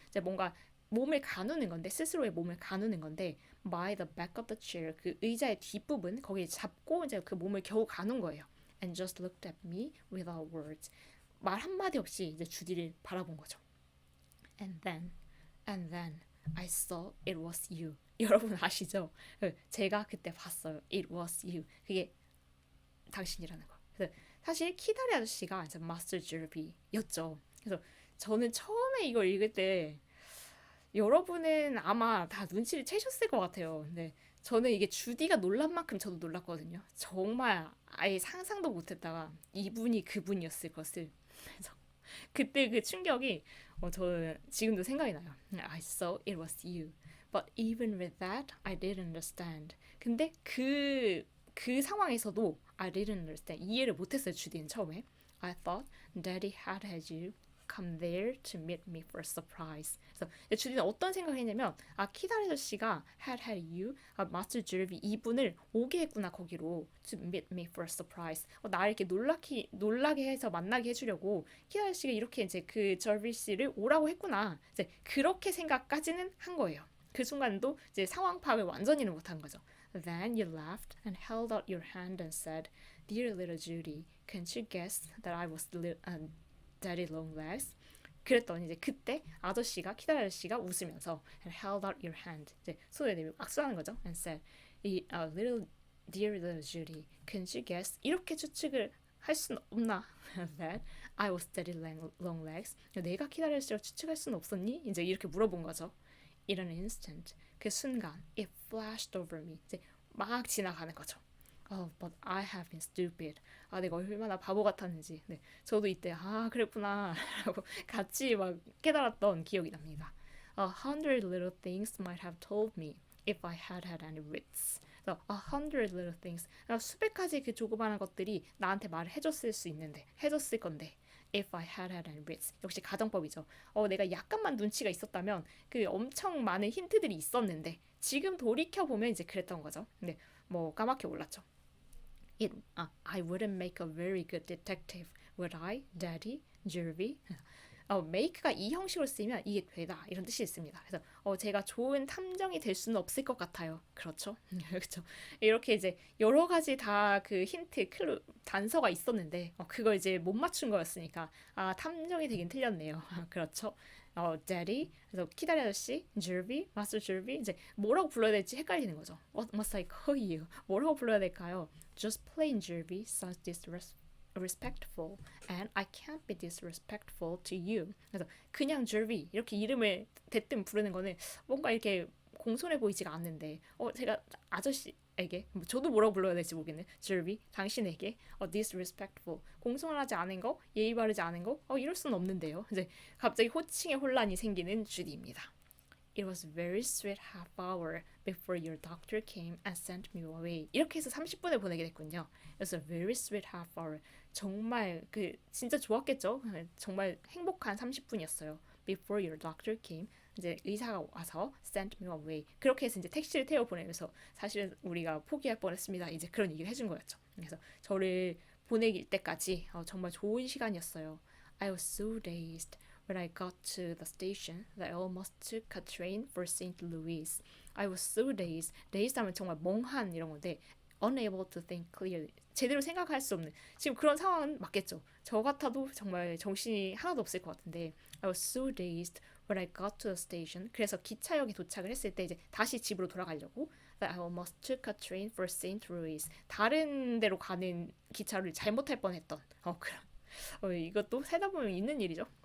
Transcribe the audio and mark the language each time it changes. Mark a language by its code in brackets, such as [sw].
[ko] 이제 뭔가 몸을 가누는 건데 스스로의 몸을 가누는 건데 [en] by the back of the chair [ko] 그 의자의 뒷부분 거기에 잡고 이제 그 몸을 겨우 가눈 거예요. [en] And just looked at me without words. [ko] 말 한마디 없이 이제 주디를 바라본 거죠. [en] And then I saw it was you. [ko] 여러분 아시죠? 제가 그때 봤어요. [en] It was you. [ko] 그게 당신이라는 거. 그래서 사실 키다리 아저씨가 이제 마스터 제르비였죠. 그래서 저는 처음에 이걸 읽을 때 여러분은 아마 다 눈치를 채셨을 것 같아요. 근데 저는 이게 주디가 놀란 만큼 저도 놀랐거든요. 정말 아예 상상도 못했다가 이분이 그분이었을 것을. 그래서 그때 그 충격이 저는 지금도 생각이 나요. [en] I saw it was you. But even with that, I didn't understand. [ko] 근데 그 상황에서도 [en] I didn't understand. [ko] 이해를 못했어요, 주디는 처음에. [en] I thought Daddy had you come there to meet me for a surprise. [ko] 그래서 주디는 어떤 생각을 했냐면 키다리 아저씨가 [en] had you, [ko] 마스터 줄비 이분을 오게 했구나 거기로 [en] to meet me for a surprise. [ko] 나를 이렇게 놀라게 해서 만나게 해주려고 키다리 아저씨가 이렇게 이제 그 절비 씨를 오라고 했구나. 이제 그렇게 생각까지는 한 거예요. 그 순간도 이제 상황 파악을 완전히는 못한 거죠. [en] Then you laughed and held out your hand and said, "Dear little Judy, can't you guess that I was Daddy Longlegs?" [ko] 그랬더니 이제 그때 키다리 아저씨가 웃으면서 [en] and held out your hand, [ko] 이제 손을 내밀고 악수하는 거죠. [en] And said, Dear little Judy, can't you guess? [ko] 이렇게 추측을 할 수는 없나? [en] That I was Daddy Longlegs. [ko] 내가 키다리 아저씨라고 추측할 수는 없었니? 이제 이렇게 물어본 거죠. [en] In an instant, [ko] 그 순간, [en] it flashed over me. [ko] 이제 막 지나가는 거죠. [en] Oh, but I have been stupid. [ko] 내가 얼마나 바보 같았는지. 네, 저도 이때 그랬구나 라고 같이 막 깨달았던 기억이 납니다. [en] 100 little things might have told me if I had had any wits. 100 little things. [ko] 수백 가지 그 조그마한 것들이 나한테 말을 해줬을 건데. [en] If I had had any wits. [ko] 역시 가정법이죠. 내가 약간만 눈치가 있었다면 그 엄청 많은 힌트들이 있었는데 지금 돌이켜 보면 이제 그랬던 거죠. 근데 뭐 까맣게 몰랐죠. [en] I wouldn't make a very good detective, would I, Daddy, Jervy? [ko] make가 이 형식으로 쓰이면 이게 되다 이런 뜻이 있습니다. 그래서 제가 좋은 탐정이 될 수는 없을 것 같아요. 그렇죠? 그렇죠. 이렇게 이제 여러 가지 다 그 힌트, 클루, 단서가 있었는데 그걸 이제 못 맞춘 거였으니까 탐정이 되긴 틀렸네요. 그렇죠? Daddy, 그래서 키다리 아저씨, Jervy, 마스터 Jervy, 이제 뭐라고 불러야 될지 헷갈리는 거죠. [en] What must I call you? [ko] 뭐라고 불러야 될까요? [en] Just plain Jervy sounds disrespectful, and I can't be disrespectful to you. [ko] 그래서 그냥 Jervy 이렇게 이름을 대뜸 부르는 거는 뭔가 이렇게 공손해 보이지가 않는데 제가 아저씨에게 저도 뭐라고 불러야 될지 모르겠네. Jervy, 당신에게 disrespectful, 공손하지 않은 거, 예의 바르지 않은 거 이럴 수는 없는데요. 이제 갑자기 호칭에 혼란이 생기는 주디입니다. [en] It was very sweet half hour before your doctor came and sent me away. [ko] 이렇게 해서 30분을 보내게 됐군요. [en] It was a very sweet half hour. [ko] 정말 진짜 좋았겠죠? 정말 행복한 30분이었어요. [en] Before your doctor came. [ko] 이제 의사가 와서 [en] sent me away. [ko] 그렇게 해서 이제 택시를 태워 보내면서 사실은 우리가 포기할 뻔했습니다. 이제 그런 얘기를 해준 거였죠. 그래서 저를 보내길 때까지 정말 좋은 시간이었어요. [en] I was so dazed when I got to the station that I almost took a train for St. Louis. I was so dazed. [ko] dazed 하면 정말 멍한 이런 건데 [en] unable to think clearly. [ko] 제대로 생각할 수 없는 지금 그런 상황은 맞겠죠. 저 같아도 정말 정신이 하나도 없을 것 같은데 [en] I was so dazed when I got to the station. [ko] 그래서 기차역에 도착을 했을 때 이제 다시 집으로 돌아가려고 [en] that I almost took a train for St. Louis. [ko] 다른 데로 가는 기차를 잘못 탈 뻔했던 그럼 이것도 살다 보면 있는 일이죠.